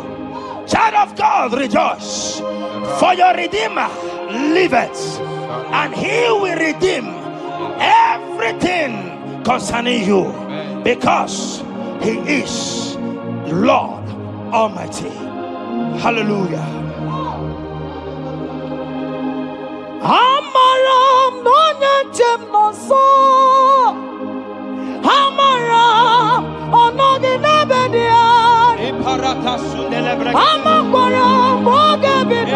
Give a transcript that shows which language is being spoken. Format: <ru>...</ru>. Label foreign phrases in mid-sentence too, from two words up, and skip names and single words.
<en>Child of God, rejoice. For your Redeemer liveth, and he will redeem everything concerning you, because he is Lord Almighty. Hallelujah. Amaram nonyentem noso. Amaram onoginebedia. Amaram bogebido.</en>